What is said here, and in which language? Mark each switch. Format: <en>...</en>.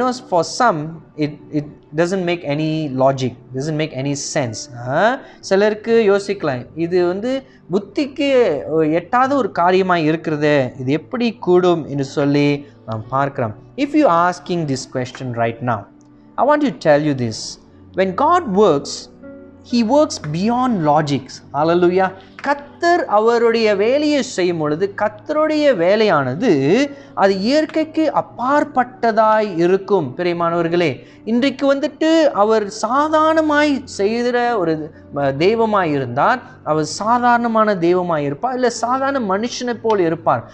<en>For some it doesn't make any logic, doesn't make any sense.</en> <ta>சிலருக்கு யோசிக்கலாம், இது புத்திக்கு எட்டாத ஒரு காரியமாக இருக்கிறது, இது எப்படி கூடும் என்று சொல்லி நாம் பார்க்கிறோம்.</ta> <en>If you asking this question right now, I want to tell you this: when God works, He works beyond logics. Hallelujah.</en> <ta>கர்த்தர் அவருடைய வேலையை செய்யும் பொழுது கர்த்தருடைய வேலையானது அது இயற்கைக்கு அப்பாற்பட்டதாய் இருக்கும். பிரியமானவர்களே, இன்றைக்கு அவர் சாதாரணமாய் செய்கிற ஒரு தெய்வமாய் இருந்தார், அவர் சாதாரணமான தெய்வமாய் இருப்பார், இல்லை சாதாரண மனுஷனை போல் இருப்பார்.</ta>